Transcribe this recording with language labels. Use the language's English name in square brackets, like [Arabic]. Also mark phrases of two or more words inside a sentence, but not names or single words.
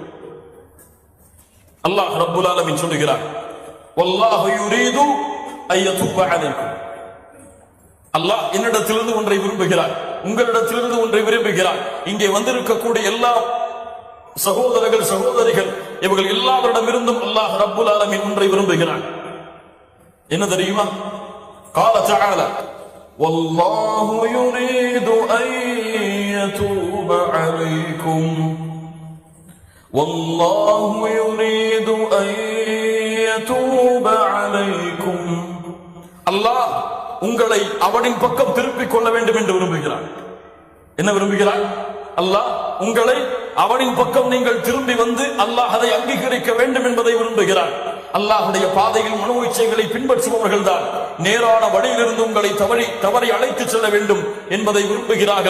[Arabic] الله رب العالمين [Tamil] சொல்லுகிறார், [Arabic] والله يريد أن يتوب عليكم, [Tamil] அல்லாஹ் என்னிடத்திலிருந்து ஒன்றை விரும்புகிறார், உங்களிடத்திலிருந்து ஒன்றை விரும்புகிறார். இங்கே வந்திருக்கக்கூடிய எல்லா சகோதரர்கள் சகோதரிகள் இவர்கள் எல்லாவரிடமிருந்தும் [Arabic] الله رب العالمين [Tamil] ஒன்றை விரும்புகிறார். என்ன தெரியுமா? [Arabic] قال تعالى والله يريد أن يتوب عليكم والله يريد أن يتوب عليكم, [Tamil] அல்லாஹ் உங்களை அவனின் பக்கம் திருப்பிக் கொள்ள வேண்டும் என்று விரும்புகிறார். என்ன விரும்புகிறார்? அல்லாஹ் உங்களை அவனின் பக்கம் நீங்கள் திரும்பி வந்து அல்லாஹ் அதை அங்கீகரிக்க வேண்டும் என்பதை விரும்புகிறார். அல்லாஹ்வுடைய பாதையில் மனோ இச்சைகளை பின்பற்றுபவர்கள் தான் நேரான வழியிலிருந்து உங்களை தவறி அழைத்து செல்ல வேண்டும் என்பதை விரும்புகிறார்கள்.